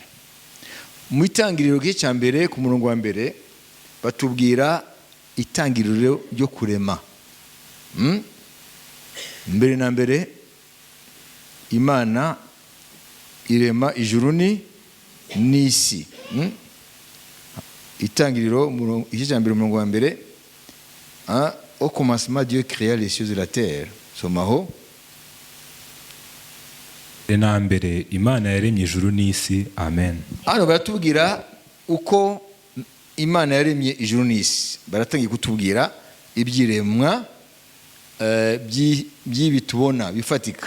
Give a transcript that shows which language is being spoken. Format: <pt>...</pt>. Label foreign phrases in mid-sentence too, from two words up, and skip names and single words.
<rw>Mu itangiriro cya mbere ku murongo wa mbere batubwira itangiriro ryo kurema. Mbere na mbere Imana irema ijuru n'isi. Itangiriro igice cya mbere umurongo wa mbere,</rw> <fr>au commencement Dieu créa les cieux et la terre.</fr> <rw>Somaho. Na mbere Imana yaremye ijuru n'isi. Amen. Hano baratubwira uko Imana yaremye ijuru n'isi. Baratangiye kutubwira ibyiremwa by'ibi tubona bifatika.</rw>